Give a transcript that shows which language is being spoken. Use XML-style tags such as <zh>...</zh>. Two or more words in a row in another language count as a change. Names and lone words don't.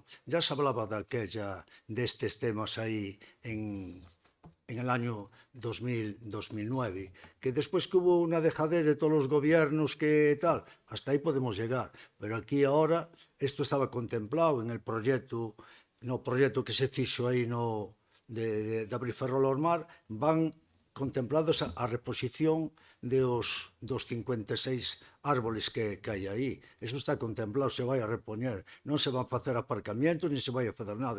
<es>Ya se hablaba de estos temas ahí en el año 2009, que después que hubo una dejadez de todos los gobiernos que tal, hasta ahí podemos llegar, pero aquí ahora esto estaba contemplado en el proyecto no</es> <gl>proxecto que se fixo aí de abrir Ferrol-Mar, van contemplados a reposición dos 56 árboles que hai aí. Eso está contemplado, se vai a repoñer. Non se van facer aparcamientos, ni se vai a facer nada.</gl>